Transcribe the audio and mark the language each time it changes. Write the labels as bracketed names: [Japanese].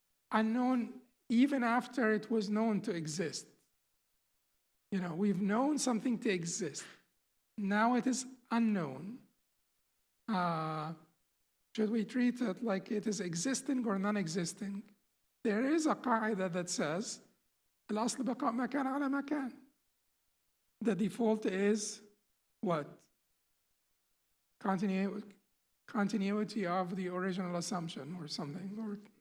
[English] Unknown even after it was known to exist. We've known something to exist. Now it is unknown. Should we treat it like it is existing or non-existing? There is a qaida that says [Arabic] الأصل بقاء ما كان على ما كان. [English] The default is what? Continuity of the original assumption or something.